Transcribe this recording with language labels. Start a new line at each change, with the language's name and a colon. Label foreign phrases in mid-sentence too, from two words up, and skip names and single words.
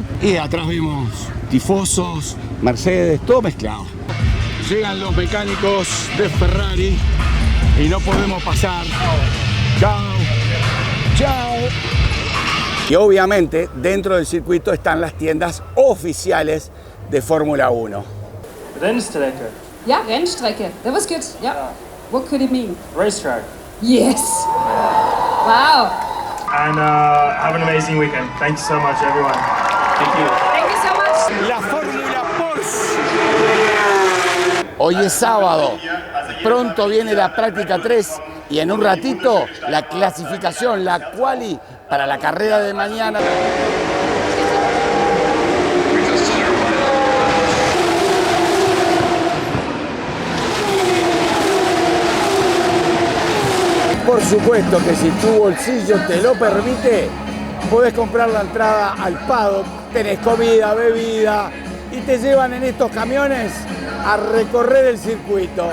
Spanish: Y atrás vemos tifosos, Mercedes, todo mezclado. Llegan los mecánicos de Ferrari y no podemos pasar. Chao, chao. Y obviamente dentro del circuito están las tiendas oficiales de Fórmula 1.
German: Rennstrecke. Ja, Rennstrecke.
English: That was good. Yeah. What could it mean? Racetrack. Yes. Wow. And have an amazing weekend. Thank you so much, everyone. Thank you. Thank you so much.
Spanish: La Fórmula Porsche. Hoy es sábado, pronto viene la práctica 3 y en un ratito la clasificación, la quali para la carrera de mañana. Por supuesto que si tu bolsillo te lo permite, podés comprar la entrada al paddock, tenés comida, bebida y te llevan en estos camiones a recorrer el circuito.